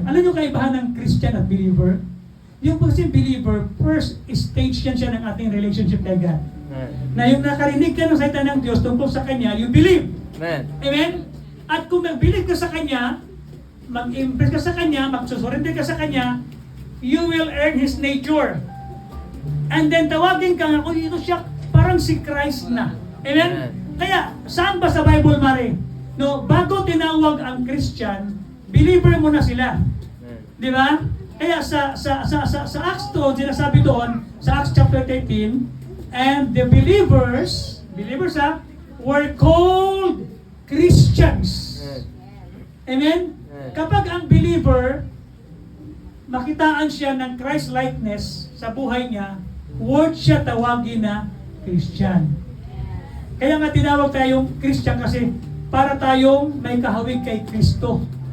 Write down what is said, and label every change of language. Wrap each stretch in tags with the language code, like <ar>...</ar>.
<tl>Alam yung kaibahan ng Christian at believer? Yung kasi believer, first stage yan siya ng ating relationship kay God. Amen. Na yung nakarinig ka ng salita ng Diyos tungkol sa Kanya,</tl> <en>you believe.</en> <tl>Amen. Amen? At kung nag-believe ka sa Kanya, mag-impress ka sa Kanya, magsusurrender ka sa Kanya,</tl> <en>you will earn His nature.</en> <tl>And then tawagin ka nga, kung ito siya, parang si Christ na. Amen? Kaya, saan ba sa Bible, Mare? No, bago tinawag ang Christian, believer mo na sila. Di ba? Kaya sa Acts 2, sinasabi doon, sa Acts chapter 13,</tl> <en>and the believers were called Christians.</en> <tl>Amen? Kapag ang believer, makitaan siya ng Christ-likeness sa buhay niya, word siya tawagin na Christian. Kaya nga tinawag tayong Christian kasi para tayong may kahawig kay Kristo.</tl>